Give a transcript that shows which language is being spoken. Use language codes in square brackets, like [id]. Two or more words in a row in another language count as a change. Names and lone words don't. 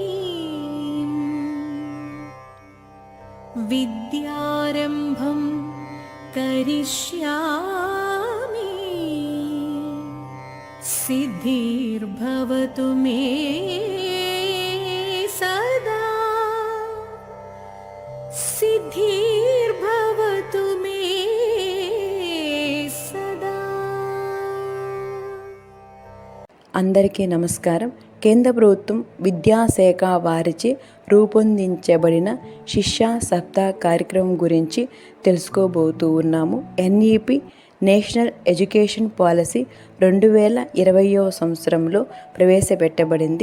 [sa] विद्यारम्भं करिष्यामि सिद्धिर्भवतु मे सदा सिद्धिर्भवतु मे सदा। [te] అందరికీ నమస్కారం. కేంద్ర ప్రభుత్వం విద్యాశాఖ వారిచే రూపొందించబడిన శిక్షా సప్తాహ్ కార్యక్రమం గురించి తెలుసుకోబోతూ ఉన్నాము. ఎన్ఈపి [en] national education policy [te] 2020వ సంవత్సరంలో ప్రవేశపెట్టబడింది.